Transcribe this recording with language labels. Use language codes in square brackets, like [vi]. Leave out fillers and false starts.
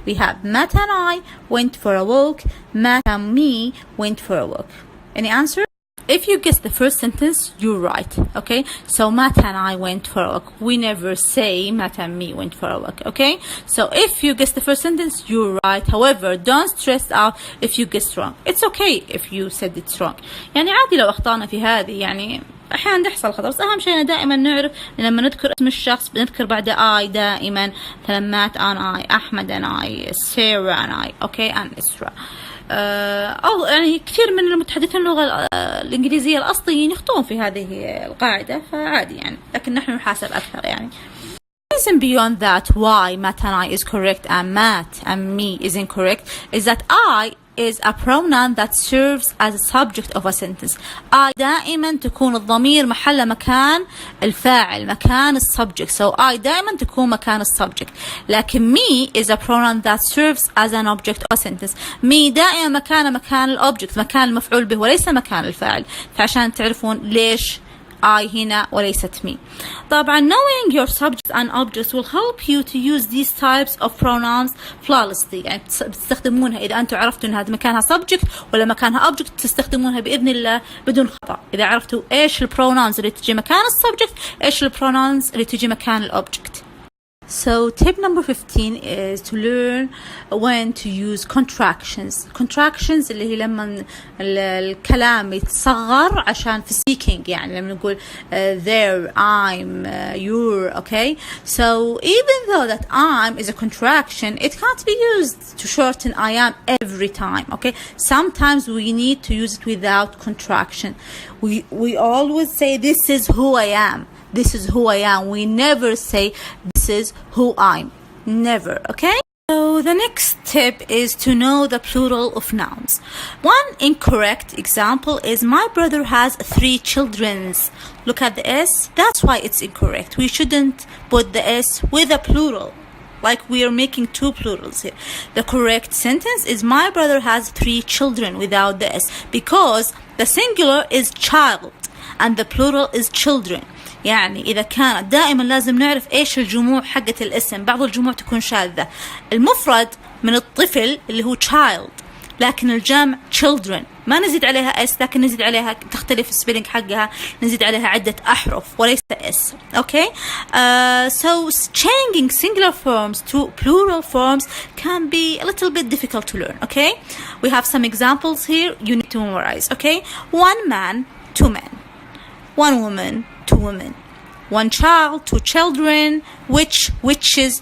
[en] We have Matt and I went for a walk. Matt and me went for a walk. Any answer? If you guess the first sentence, you're right. Okay, so Matt and I went for a walk. We never say Matt and me went for a walk. Okay, so if you guess the first sentence, you're right. However, don't stress out if you guessed wrong. It's okay if you said it's wrong. [ar] يعني عادي لو أخطأنا في هذه، يعني أحيانا تحصل خطأ، بس أهم شيء دائما نعرف لما نذكر اسم الشخص بنذكر بعد I دائما، مثلا [en] Matt and I، [ar] أحمد and I، Sarah and I، okay and Isra. أو يعني كثير من المتحدثين اللغة الإنجليزية الأصليين يخطئون في هذه القاعدة، فعادي يعني، لكن نحن نحاسب أكثر يعني. [en] Reason beyond that why Matt and I is correct and Matt and me is incorrect is that I is a pronoun that serves as a subject of a sentence. [ar] I دائما تكون الضمير محل مكان الفاعل، مكان السبجect. So I دائما تكون مكان السبجect. لكن [en] me is a pronoun that serves as an object of a sentence. [ar] me دائما مكان الobject، مكان المفعول به وليس مكان الفاعل. فعشان تعرفون ليش I هنا وليست me. طبعا [en] knowing your subjects and objects will help you to use these types of pronouns flawlessly. [ar] يعني بتستخدمونها إذا أنتم عرفتوا إن هذا مكانها subject ولا مكانها object، تستخدمونها بإذن الله بدون خطأ. إذا عرفتوا إيش البروناونز اللي تجي مكان السبجكت، إيش البروناونز اللي تجي مكان الobject. [en] So tip number 15 is to learn when to use contractions. [ar] Contractions اللي هي لما الكلام يتصغر عشان في speaking، يعني لما نقول [en] there, I'm, you're, okay? So even though that I'm is a contraction, it can't be used to shorten I am every time, okay? Sometimes we need to use it without contraction. We always say this is who I am. This is who I am. We never say this is who I'm. Never, okay? So the next tip is to know the plural of nouns. One incorrect example is my brother has 3 children. Look at the S. That's why it's incorrect. We shouldn't put the S with a plural, like we are making 2 plurals here. The correct sentence is my brother has 3 children without the S, because the singular is child and the plural is children. [ar] يعني إذا كانت دائما لازم نعرف إيش الجموع حقة الاسم. بعض الجموع تكون شاذة. المفرد من الطفل اللي هو child، لكن الجمع children ما نزيد عليها s، لكن نزيد عليها تختلف السبيلنج حقها، نزيد عليها عدة أحرف وليس s. [en] Okay, so changing singular forms to plural forms can be a little bit difficult to learn. Okay, we have some examples here you need to memorize. Okay, 1 man, 2 men. 1 woman, 2 women. 1 child, 2 children. Whiches.